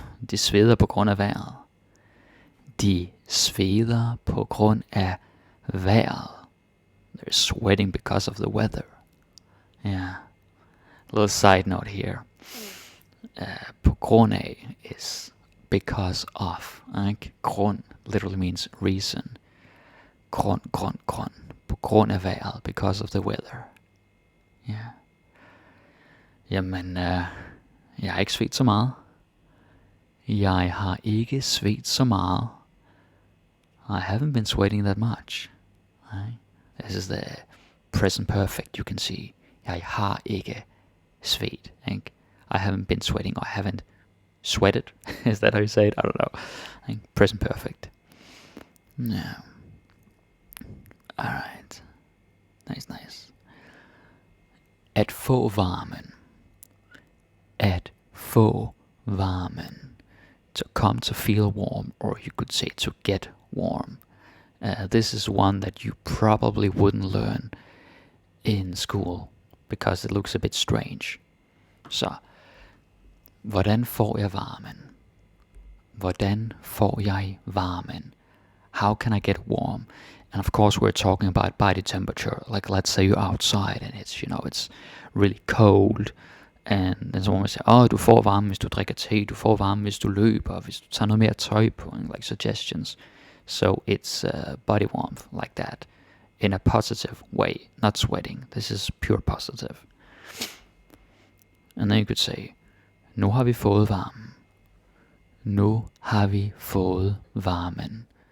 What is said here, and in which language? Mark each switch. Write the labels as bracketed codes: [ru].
[da] De sveder på grund af vejret. De sveder på grund af vejret. [en] They're sweating because of the weather. Yeah. A little side note here. På grund af is because of. Grund literally means reason. Grund. [da] På grund af vejret. [en] Because of the weather. Yeah. [da] Jamen, jeg har ikke svedt så meget. Jeg har ikke svedt så meget. [en] I haven't been sweating that much. Right? This is the present perfect, you can see. [da] Jeg har ikke svedt. [en] I haven't been sweating, or I haven't sweated. Is that how you say it? I don't know. Present perfect. Yeah. Alright. Nice. [da] At få varmen. At få varmen. [en] To come to feel warm, or you could say to get warm. This is one that you probably wouldn't learn in school, because it looks a bit strange. [da] Så, hvordan får jeg varmen? Hvordan får jeg varmen? [en] How can I get warm? And of course we're talking about body temperature. Like let's say you're outside and it's really cold. And then someone will say, [da] du får varme, hvis du drikker te, du får varme, hvis du løber, hvis du tager noget mere tøj på, [en] like suggestions. So it's body warmth, like that, in a positive way, not sweating. This is pure positive. And then you could say, [da] nu har vi fået varmen. Nu har vi fået varmen.